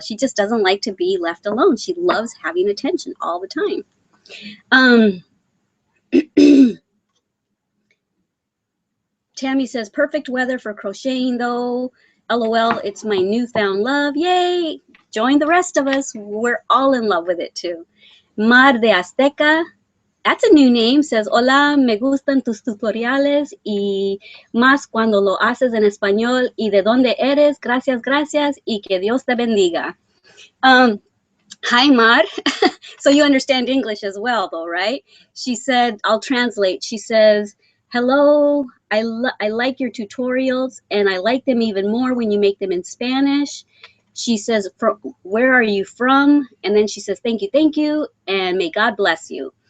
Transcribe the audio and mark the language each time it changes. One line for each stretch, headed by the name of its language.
English: She just doesn't like to be left alone. She loves having attention all the time. Tammy says, perfect weather for crocheting though. LOL, it's my newfound love. Yay! Join the rest of us. We're all in love with it too.
Spanish: Mar de Azteca,
English: that's a new name, says,
Spanish: hola, me gustan tus tutoriales y más cuando lo haces en español y de dónde eres. Gracias, gracias y que Dios te bendiga.
English: Hi, Mar. So you understand English as well, though, right? She said, I'll translate. She says, hello, I like your tutorials, and I like them even more when you make them in Spanish. She says, where are you from? And then she says, thank you, and may God bless you.